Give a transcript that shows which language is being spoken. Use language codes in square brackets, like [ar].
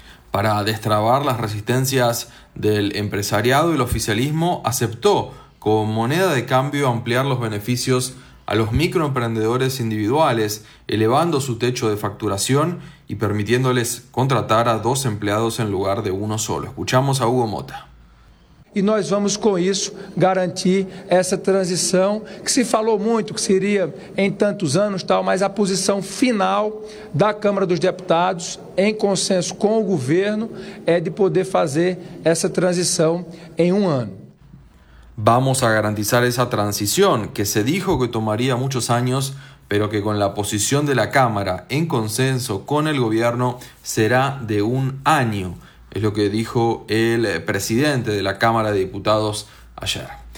[es] Para destrabar las resistencias del empresariado, el oficialismo aceptó como moneda de cambio ampliar los beneficios a los microemprendedores individuales, elevando su techo de facturación y permitiéndoles contratar a 2 empleados en lugar de 1 solo. Escuchamos a Hugo Mota. [pt] E nós vamos com isso garantir essa transição que se falou muito, que seria em tantos anos, tal, mas a posição final da Câmara dos Deputados, em consenso com o governo, é de poder fazer essa transição em 1 ano. [es] Vamos a garantizar [pt] essa transição, [es] que se dijo que tomaría muchos años, pero que con la posición de la Cámara, en consenso con el gobierno, será de 1 año. Es lo que dijo el presidente de la Cámara de Diputados ayer.